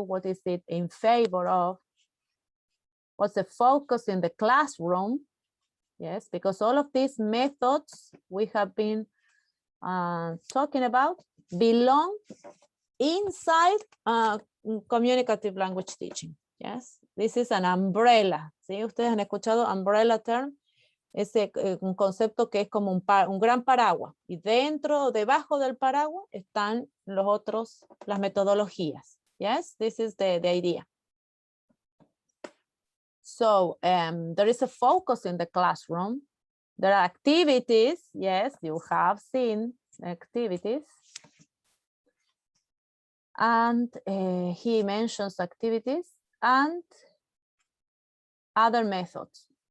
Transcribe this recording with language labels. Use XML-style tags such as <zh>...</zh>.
<en>What is it in favor of? What's the focus in the classroom? Yes, because all of these methods we have been talking about belong inside communicative language teaching. Yes, this is an umbrella.</en> <es>¿Sí? Ustedes han escuchado umbrella term, es un concepto que es como un gran paraguas, y dentro, debajo del paraguas están las metodologías.</es> <en>Yes, this is the idea. So there is a focus in the classroom. There are activities. Yes, you have seen activities. And he mentions activities and other methods.</en>